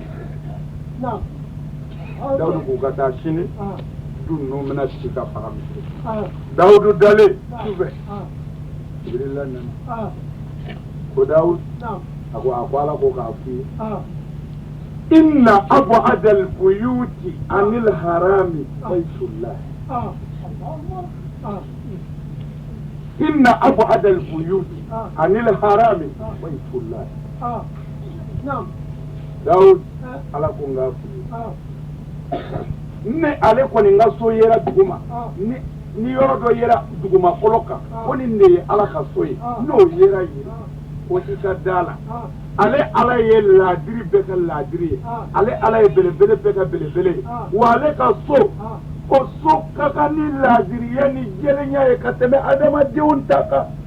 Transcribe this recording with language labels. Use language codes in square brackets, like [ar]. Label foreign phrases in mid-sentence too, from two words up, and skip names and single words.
[bm] Dawudu k'u ka taa sini du ninnu bɛna ci ka fara misiri Dawudu dalen sufɛ Jibrila nana ko Dawudu a ko Ala ko k'a f'i ye [ar] إن أبعد البيوت عن الحرم بيت الله إن أبعد البيوت عن الحرم بيت الله [bm] Dawudu Ala ko n k'a f'i ye ne ale kɔni n ka so yera duguma ni yɔrɔ dɔ yera duguma fɔlɔ kan ko nin de ye Ala ka so ye n'o yera yen ko i ka da la ale Ala ye laadiri bɛɛ ka laadiri ye ale Ala ye belebele bɛɛ ka belebele ye wa ale ka so o so ka kan ni laadiriya ni jɛlenya ye ka tɛmɛ adamadenw ta kan